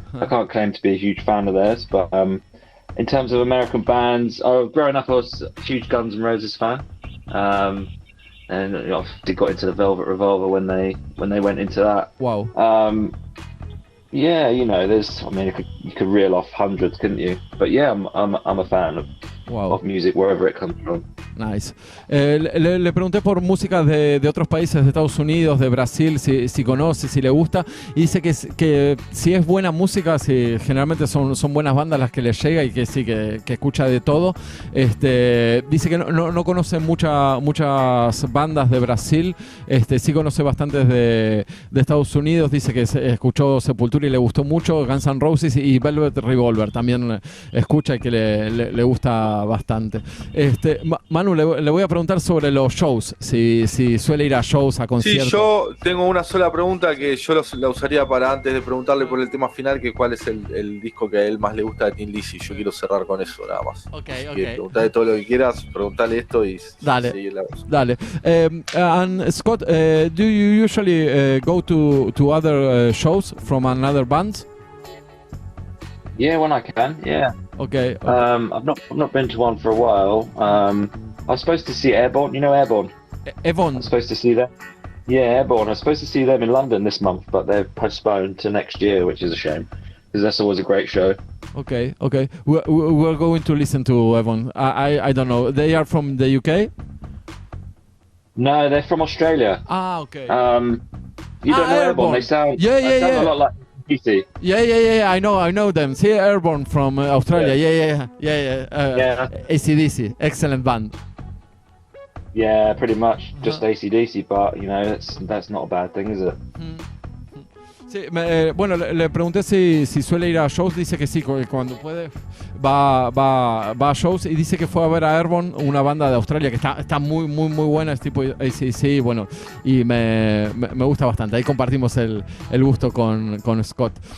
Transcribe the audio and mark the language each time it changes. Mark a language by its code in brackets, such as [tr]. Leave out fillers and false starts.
[en] I can't claim to be a huge fan of theirs, but in terms of American bands, growing up I was a huge Guns N' Roses fan, and I got into the Velvet Revolver when they went into that. Wow. Yeah, you know, you could reel off hundreds, couldn't you? But yeah, I'm a fan of music wherever it comes from. Nice. [es] Le pregunté por música de otros países, de Estados Unidos, de Brasil, si conoce, si le gusta, y dice que si es buena música, si generalmente son buenas bandas las que le llega y que sí, que escucha de todo. Dice que no conoce muchas bandas de Brasil, sí conoce bastantes de Estados Unidos, dice que escuchó Sepultura y le gustó mucho, Guns N' Roses y Velvet Revolver también escucha y que le gusta bastante. Manu, le voy a preguntar sobre los shows, si suele ir a shows, a conciertos. Sí, yo tengo una sola pregunta que yo la usaría para antes de preguntarle por el tema final, que cuál es el disco que a él más le gusta de Thin Lizzy. Yo quiero cerrar con eso nada más. Okay. Preguntale todo lo que quieras, preguntale esto y seguir la voz. Dale. [en] And Scott, do you usually go to other shows from another band? Yeah, when I can. Yeah. Okay. I've not been to one for a while. I was supposed to see Airborne. You know Airborne? Airborne. I was supposed to see them. Yeah, Airborne. I was supposed to see them in London this month, but they've postponed to next year, which is a shame, because that's always a great show. Okay. We're going to listen to Airborne. I don't know. They are from the UK? No, they're from Australia. Ah, okay. You don't know Airborne. They sound a lot like DC. Yeah. I know them. See, Airborne from Australia. Yeah. AC/DC, excellent band. Yeah, pretty much just AC/DC, but you know that's not a bad thing, is it? [es] Sí, bueno, le pregunté si suele ir a shows, dice que sí, cuando puede va a shows, y dice que fue a ver a Airborne, una banda de Australia que está muy buena, es tipo AC/DC, bueno, y me gusta bastante. Ahí compartimos el gusto con Scott.